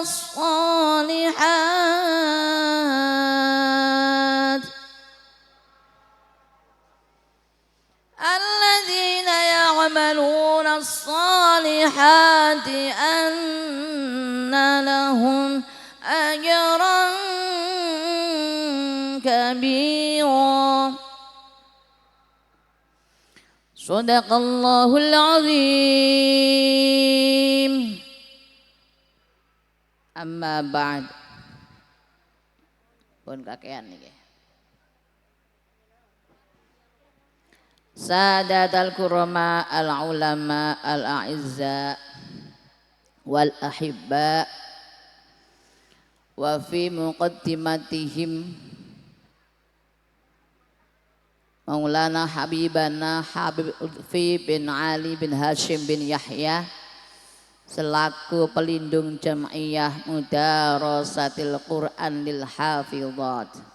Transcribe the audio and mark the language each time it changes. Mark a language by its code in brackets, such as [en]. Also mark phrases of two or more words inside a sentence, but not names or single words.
[ar] الصالحات أن لهم أجرا كبيرا. صدق الله العظيم. أما بعد. [jv] Pun kakean niki. [ar] السادة الكرماء العلماء الأعزاء والأحباء وفي مقدمتهم مولانا حبيبنا حبيب لطفي بن علي بن هاشم بن يحيى [id] selaku pelindung [ar] Jam'iyah Mudarasatil Quran lil Hafidhat,